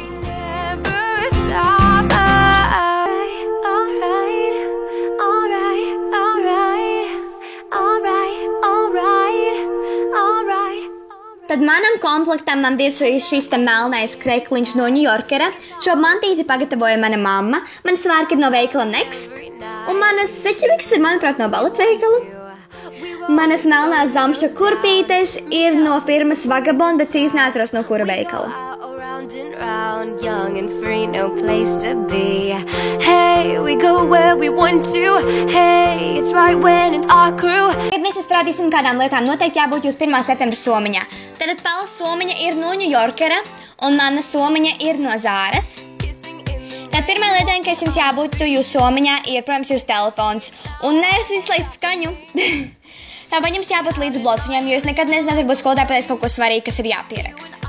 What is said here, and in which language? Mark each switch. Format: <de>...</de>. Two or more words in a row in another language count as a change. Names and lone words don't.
<lv>Tad manam komplektam man virsū ir šis te melnais krekliņš no Ņujorkera. Šo mantīti pagatavoja mana mamma, man svārki ir no veikala Next, un manas seķibikses ir, manuprāt, no Ballet veikala. Manas melnās zamša kurpītes ir no firmas Vagabond, bet īsti neatceros no kura veikala.</lv> <en>Young and free, no place to be. Hey, we go where we want to. Hey, it's right when it's our crew.</en> <lv>Kad mēs uzprātīsim kādām lietām, noteikti jābūt jūs 1. septembra somiņā. Tad Paulas somiņa ir no Ņujorkera, un mana somiņa ir no Zāras. Tad pirmā lieta, kas jums jābūt jūsu somiņā, ir, protams, jūsu telefons. Un nevis izslēgt skaņu. Tāpēc jums jābūt līdz blociņiem, jo jūs nekad nezināt, varbūt skolotāji pateiks kaut ko svarīgi, kas ir jāpieraksta.</lv>